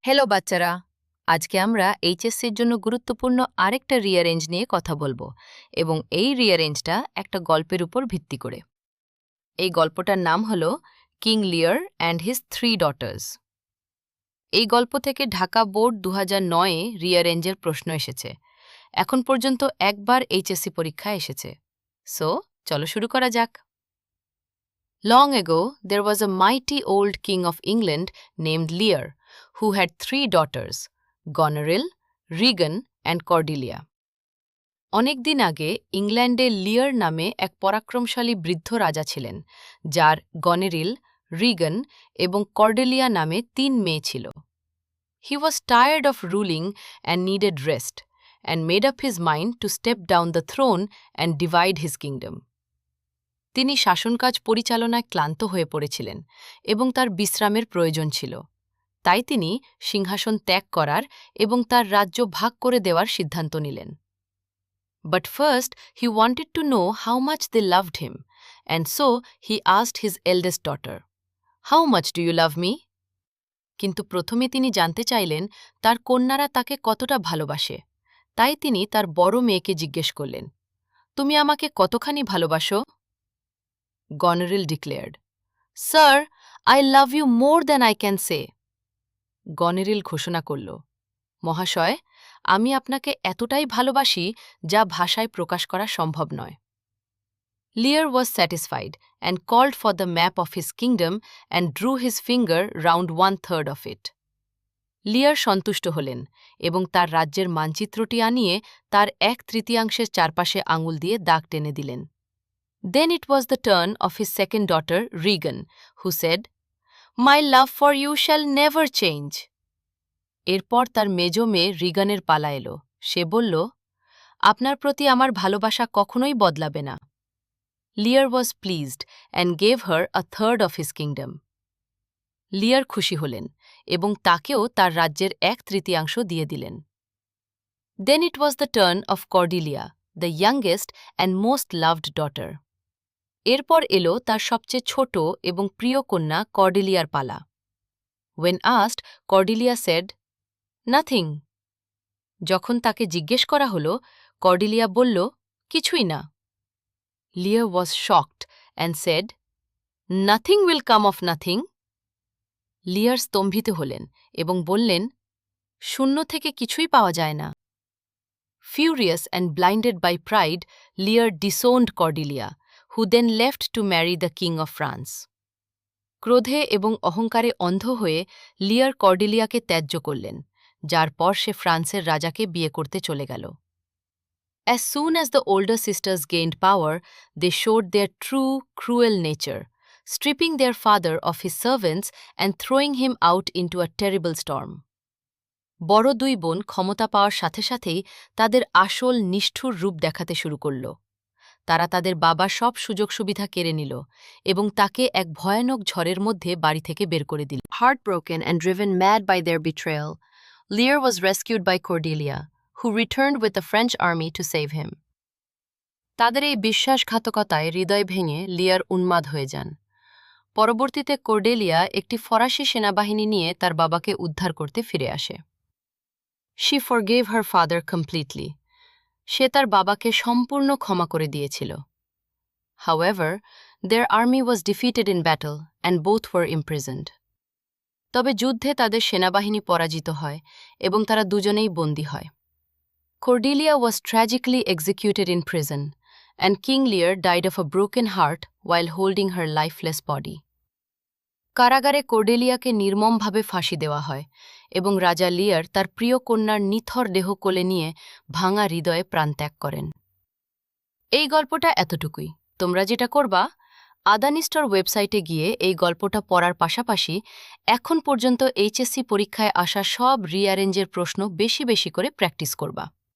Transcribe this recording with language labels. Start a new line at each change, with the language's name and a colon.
Bangla: Hello বাচ্চারা, আজকে আমরা এইচএসসির জন্য গুরুত্বপূর্ণ আরেকটা রিঅ্যারেঞ্জ নিয়ে কথা বলবো এবং এই রিঅ্যারেঞ্জটা একটা গল্পের উপর ভিত্তি করে। এই গল্পটার নাম হলো কিং লিয়ার অ্যান্ড হিজ 3 ডটার্স। এই গল্প থেকে ঢাকা বোর্ড 2009-এ রিঅ্যারেঞ্জের প্রশ্ন এসেছে। এখন পর্যন্ত একবার এইচএসসি পরীক্ষায় এসেছে। সো চলো শুরু করা যাক।
English: Long ago, there was a mighty old king of England named Lear, who had 3 daughters, Goneril, Regan and Cordelia.
Bangla: অনেক দিন আগে ইংল্যান্ডে লিয়ার নামে এক পরাক্রমশালী বৃদ্ধ রাজা ছিলেন, যার গনেরিল, রিগন এবং কর্ডেলিয়া নামে 3 মেয়ে ছিল।
English: He was tired of ruling and needed rest, and made up his mind to step down the throne and divide his kingdom.
Bangla: তিনি শাসনকাজ পরিচালনায় ক্লান্ত হয়ে পড়েছিলেন এবং তার বিশ্রামের প্রয়োজন ছিল। তাই তিনি সিংহাসন ত্যাগ করার এবং তার রাজ্য ভাগ করে দেওয়ার সিদ্ধান্ত নিলেন।
English: But first, he wanted to know how much they loved him, and so he asked his eldest daughter, "How much do you love me?"
Bangla: কিন্তু প্রথমে তিনি জানতে চাইলেন তার কন্যারা তাকে কতটা ভালোবাসে। তাই তিনি তার বড় মেয়েকে জিজ্ঞেস করলেন, "তুমি আমাকে কতখানি ভালোবাসো?"
English: Goneril declared, "Sir, I love you more than I can say."
Bangla: গনেরিল ঘোষণা করল, "মহাশয়, আমি আপনাকে এতটাই ভালোবাসি যা ভাষায় প্রকাশ করা সম্ভব নয়।"
English: Lear was satisfied and called for the map of his kingdom and drew his finger round 1/3 of it.
Bangla: লিয়ার সন্তুষ্ট হলেন এবং তার রাজ্যের মানচিত্রটি আনিয়ে তার 1/3 চারপাশে আঙুল দিয়ে দাগ টেনে দিলেন।
English: Then it was the turn of his second daughter, Regan, who said, "My love for you shall never change."
Bangla: এরপর তার মেজ মেয়ে রিগানের পালা এলো। সে বলল, "আপনার প্রতি আমার ভালোবাসা কখনোই বদলাবে না।"
English: Lear was pleased and gave her 1/3 of his kingdom.
Bangla: লিয়ার খুশি হলেন এবং তাকেও তার রাজ্যের 1/3 দিয়ে দিলেন।
English: Then it was the turn of Cordelia, the youngest and most loved daughter.
Bangla: এরপর এলো তার সবচেয়ে ছোট এবং প্রিয় কন্যা কর্ডেলিয়ার পালা।
English: When asked, Cordelia said, "Nothing."
Bangla: যখন তাকে জিজ্ঞেস করা হলো, কর্ডেলিয়া বলল, "কিছুই না."
English: Lear was shocked and said, "Nothing will come of nothing."
Bangla: লিয়ার স্তম্ভিত হলেন এবং বললেন, শূন্য থেকে কিছুই পাওয়া যায় না।
English: Furious and blinded by pride, Lear disowned Cordelia, who then left to marry the King of France.
Bangla: ক্রোধে এবং অহংকারে অন্ধ হয়ে লিয়ার কর্ডেলিয়াকে ত্যায্য করলেন, যার পর সে ফ্রান্সের রাজাকে বিয়ে করতে চলে গেল।
English: As soon as the older sisters gained power, they showed their true, cruel nature, stripping their father of his servants and throwing him out into a terrible storm.
Bangla: বড় 2 বোন ক্ষমতা পাওয়ার সাথে সাথেই তাদের আসল নিষ্ঠুর রূপ দেখাতে শুরু করল। তারা তাদের বাবার সব সুযোগ সুবিধা কেড়ে নিল এবং তাকে এক ভয়ানক ঝড়ের মধ্যে বাড়ি থেকে বের করে দিল।
English: Heartbroken and driven mad by their betrayal, Lear was rescued by Cordelia, who returned with the French army to save him.
Bangla: তাদের এই বিশ্বাসঘাতকতায় হৃদয় ভেঙে লিয়ার উন্মাদ হয়ে যান। পরবর্তীতে কর্ডেলিয়া একটি ফরাসি সেনাবাহিনী নিয়ে তার বাবাকে উদ্ধার করতে ফিরে আসে।
English: She forgave her father completely.
Bangla: সে তার বাবাকে সম্পূর্ণ ক্ষমা করে দিয়েছিল।
English: However, their army was defeated in battle and both were imprisoned.
Bangla: তবে যুদ্ধে তাদের সেনাবাহিনী পরাজিত হয় এবং তারা দুজনেই বন্দী হয়।
English: Cordelia was tragically executed in prison, and King Lear died of a broken heart while holding her lifeless body.
Bangla: কারাগারে কর্ডেলিয়াকে নির্মমভাবে ফাঁসি দেওয়া হয় এবং রাজা লিয়ার তার প্রিয় কন্যার নিথর দেহ কোলে নিয়ে ভাঙা হৃদয়ে প্রাণত্যাগ করেন। এই গল্পটা এতটুকুই। তোমরা যেটা করবা, আদানিস্টর ওয়েবসাইটে গিয়ে এই গল্পটা পড়ার পাশাপাশি এখন পর্যন্ত এইচএসসি পরীক্ষায় আসা সব রিঅ্যারেঞ্জের প্রশ্ন বেশি বেশি করে প্র্যাকটিস করবা।